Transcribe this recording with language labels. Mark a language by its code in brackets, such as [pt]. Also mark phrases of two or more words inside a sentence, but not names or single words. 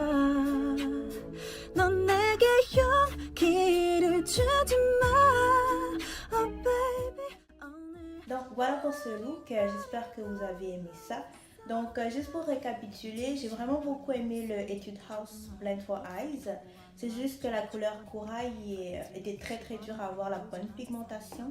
[ko] 넌 내게 용기를 주지마 [en] Oh baby [fr] Donc voilà pour ce look, j'espère que vous avez aimé ça. Donc juste pour récapituler, j'ai vraiment beaucoup aimé le Etude House Blend for Eyes. C'est juste que la couleur corail était très très dure à avoir la bonne pigmentation.